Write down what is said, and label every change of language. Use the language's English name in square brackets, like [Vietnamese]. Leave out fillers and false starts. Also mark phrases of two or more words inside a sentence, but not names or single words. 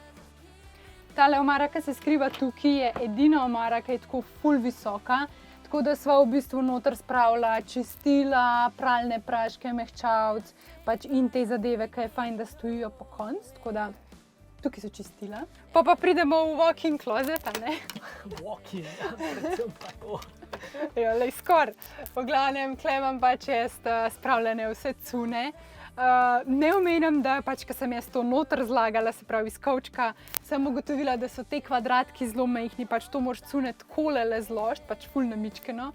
[Slovenian] Tale omara, ki se skriva tukaj, je edina omara, ki je tako ful visoka, tako da sva v bistvu noter spravila čistila, pralne praške, mehčavc, pač in te zadeve, ki je fajn, da stojijo po koncu, tako da tukaj so čistila. Pa pridemo v [English] walk-in closet, [Slovenian] a ne? Walk-in, ja, predvsem pa to. Ja, lej skor. V glavnem, tle imam pač jaz spravljene vse cune. Ne omenjam, da pač, ko sem jaz to noter zlagala, se pravi iz kovčka, sem ugotovila, da so te kvadratki zelo majhni, pač to moraš cune takole le zložiti, pač ful namičkeno.